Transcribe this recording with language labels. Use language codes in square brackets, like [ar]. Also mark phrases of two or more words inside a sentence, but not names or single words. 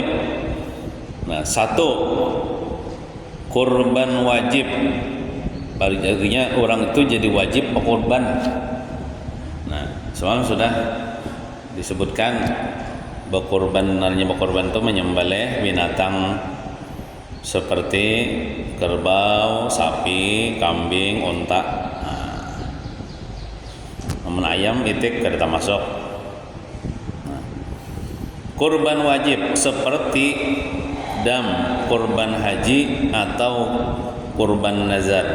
[id] Nah, satu kurban wajib. Artinya orang itu jadi wajib berkorban. Semalam sudah disebutkan berkorban itu menyembelih binatang seperti kerbau, sapi, kambing, unta. Namun ayam itik kada termasuk. Kurban wajib seperti dam, kurban haji atau kurban nazar.